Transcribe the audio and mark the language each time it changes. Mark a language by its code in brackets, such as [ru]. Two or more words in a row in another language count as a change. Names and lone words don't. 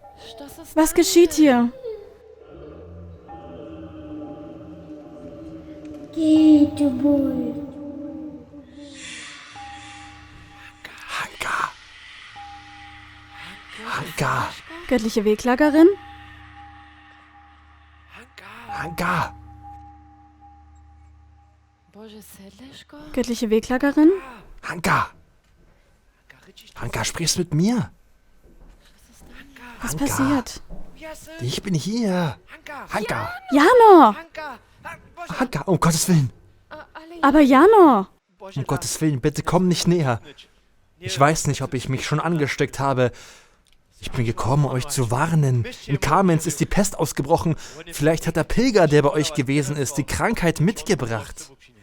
[de] Was geschieht hier? Hanka. Hanka. Göttliche Wehklagerin? Hanka. Göttliche Wehklagerin? Hanka. Hanka, sprichst mit mir? Was passiert? Ich bin hier. Hanka. Janor! Hanka, um Gottes Willen. Aber Janor! Um Gottes Willen, bitte komm nicht näher. Ich weiß nicht, ob ich mich schon angesteckt habe. Ich bin gekommen, euch zu warnen. In Kamenz ist die Pest ausgebrochen. Vielleicht hat der Pilger, der bei euch gewesen ist, die Krankheit mitgebracht.